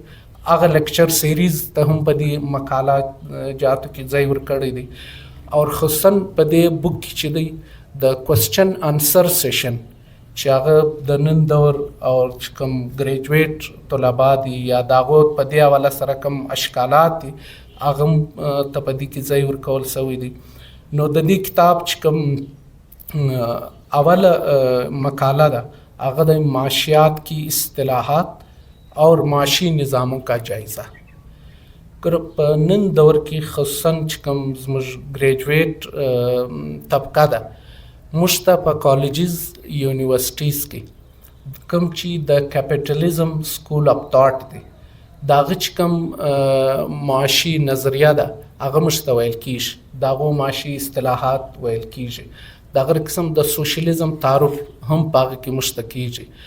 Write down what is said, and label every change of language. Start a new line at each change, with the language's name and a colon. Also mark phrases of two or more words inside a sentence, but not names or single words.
Pashto: هغه لیکچر سیریز ته هم په دې مقالات جاتو کې ځای ورکړی دی اور خصوصا په دې بک کې چې دی د
English: question answer session
Pashto: چې هغه د نن دور او چې کوم ګریجویټ طلبا دي یا د هغو په دې حواله سره کوم اشکالات دي هغه هم ته په دې کې ځای ورکول شوی دی. نو د دې کتاب چې کوم اوله مقاله ده هغه د
Urdu: معاشیات کی اصطلاحات اور معاشی نظاموں کا جائزہ.
Pashto: په نن دور کې خصوصا چې کوم زموږ ګریجویټ طبقه ده، موږ ته په
English: colleges universities
Pashto: کې کوم چې د کیپیټالیزم
English: school of thought
Pashto: دی، د هغه چې کوم معاشي نظریه ده هغه موږ ته ویل کېږي، د هغو معاشي اصطلاحات ویل کېږي، د هغه قسم د سوشلیزم تعارف هم په هغه کې موږ ته کېږي.